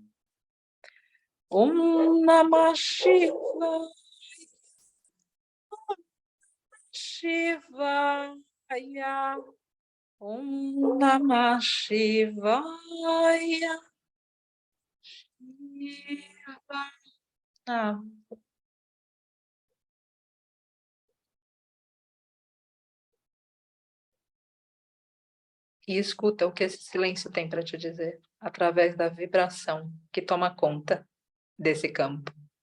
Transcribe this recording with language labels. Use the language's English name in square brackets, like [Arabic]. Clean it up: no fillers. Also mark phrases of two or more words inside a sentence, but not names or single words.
[Sanskrit] Om Namah Shivaya. Shivaya. Om Namah Shivaya. Shiva Namah. [Portuguese] E escuta o que esse silêncio tem para te dizer, através da vibração que toma conta desse campo.